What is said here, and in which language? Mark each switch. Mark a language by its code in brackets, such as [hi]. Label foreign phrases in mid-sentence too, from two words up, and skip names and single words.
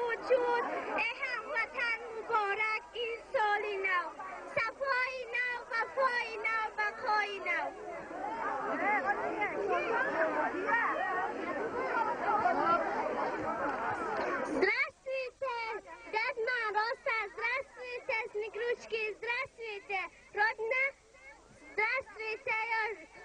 [fa] شد ای هموطن مبارک این سال نو صفای نو وفای نو بقای نو [ru] Здравствуйте, Дед Мороз, здравствуйте, Снегурочки, здравствуйте, Родина, здравствуйте, ежик.